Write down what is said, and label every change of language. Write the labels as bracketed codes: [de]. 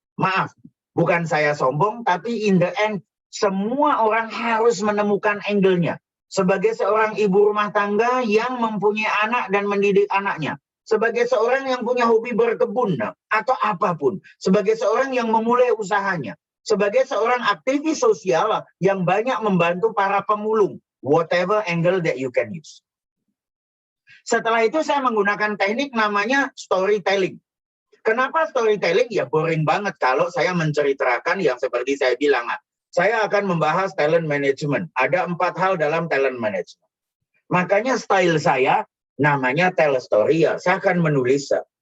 [id] Maaf, bukan saya sombong, tapi [en] in the end, [id] semua orang harus menemukan angle-nya. Sebagai seorang ibu rumah tangga yang mempunyai anak dan mendidik anaknya. Sebagai seorang yang punya hobi berkebun atau apapun. Sebagai seorang yang memulai usahanya. Sebagai seorang aktivis sosial yang banyak membantu para pemulung. [en] Whatever angle that you can use. [id] Setelah itu saya menggunakan teknik namanya storytelling. Kenapa storytelling? Ya boring banget kalau saya menceritakan yang seperti saya bilang. Saya akan membahas talent management. Ada 4 hal dalam talent management. Makanya style saya namanya tell story. Saya akan menulis.